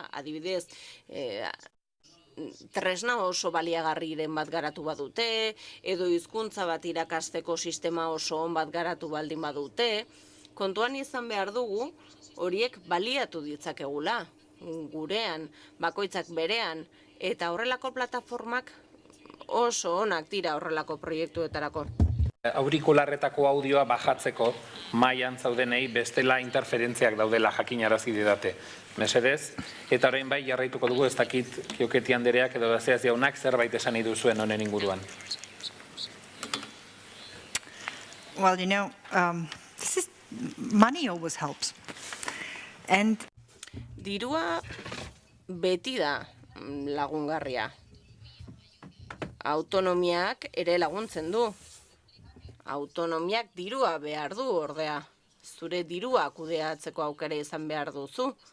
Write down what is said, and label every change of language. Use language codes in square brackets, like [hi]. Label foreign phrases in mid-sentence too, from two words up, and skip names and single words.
[eu] Adibidez, tresna oso baliagarriren bat garatu badute, edo hizkuntza bat irakasteko sistema oso on bat garatu baldin badute, kontuan izan behar dugu horiek baliatu ditzakegula, gurean, bakoitzak berean, eta horrelako plataformak oso onak dira horrelako proiektuetarako. Aurikularretako audioa bajatzeko mailan zaudenei bestela interferentziak daudela jakinarazi didate. Mesedez, eta orain bai jarraituko dugu ez dakit Kioketi andereak edo Baseaz jaunak zerbait esan nahi duzuen honen inguruan. [en] Well, money always helps. And [eu] dirua beti da lagungarria. Autonomiak ere laguntzen du. Autonomiak dirua behar du ordea. Zure dirua kudeatzeko aukera izan behar duzu.